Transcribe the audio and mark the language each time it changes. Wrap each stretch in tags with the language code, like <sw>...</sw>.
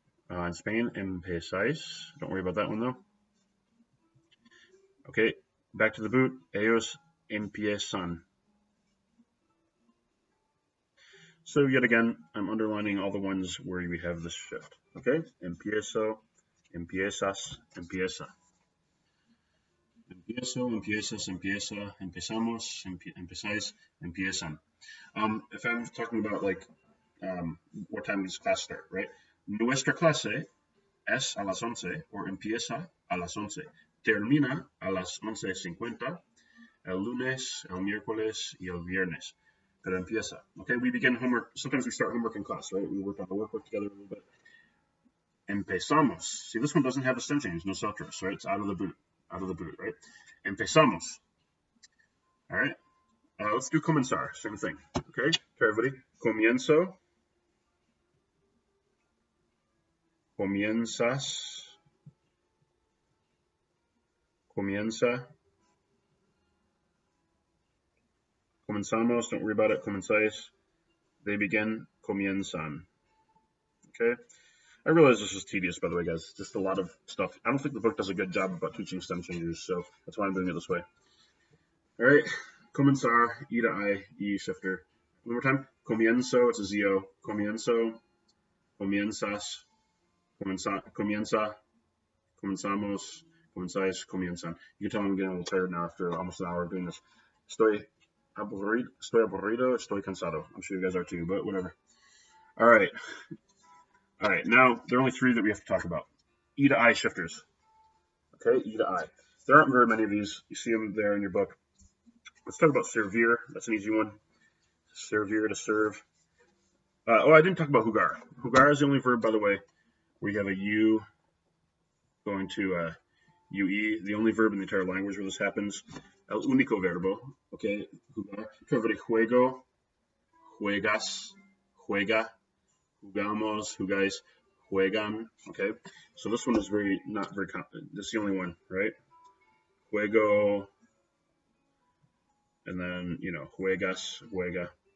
<en>In Spain, empezáis, don't worry about that one though. Okay, back to the boot,</en> <es>ellos empiezan.</es> <en>So yet again, I'm underlining all the ones where we have this shift.</en> <es>Okay, empiezo, empiezas, empieza. Empiezo, empiezas, empieza, empezamos, empezáis, empiezan.</es> <en>If I'm talking about like what time does class start, right?</en> <es>Nuestra clase es a las 11 or empieza a las 11. Termina a las 11:50 el lunes, el miércoles y el viernes. Pero empieza.</es> <en>Okay, we begin homework. Sometimes we start homework in class, right? We work on the workbook together a little bit. Empezamos. See, this one doesn't have a stem change, nosotros, right? It's out of the boot, right? Empezamos. All right. Let's do comenzar. Same thing. Okay. Try everybody. Comienzo.</en> <es>Comienzas. Comienza.</es> <en>Comenzamos. Don't worry about it. Comenzáis. They begin. Comienzan. Okay. I realize this is tedious, by the way, guys. Just a lot of stuff. I don't think the book does a good job about teaching stem changers, so that's why I'm doing it this way. All right, comenzar, I, E shifter. One more time. Comienzo, it's a ZO.</en> <es>Comienzo, comienzas, comienza, comenzamos, comenzáis, comienzan.</es> <en>You can tell I'm getting a little tired now after almost an hour of doing this.</en> <es>Estoy aburrido, estoy cansado.</es> <en>I'm sure you guys are too, but whatever. All right. All right, now there are only three that we have to talk about. E to I shifters. Okay, E to I. There aren't very many of these. You see them there in your book. Let's talk about servir. That's an easy one. Servir, to serve. I didn't talk about jugar. Jugar is the only verb, by the way, where you have a U going to UE. The only verb in the entire language where this happens.</en> <es>El único verbo. Okay, jugar. Juego, juegas, juega, jugamos, jugáis, juegan.</es> <en>Okay, so this one is not very common. This is the only one, right?</en> <es>Juego, and then juegas, juega.</es>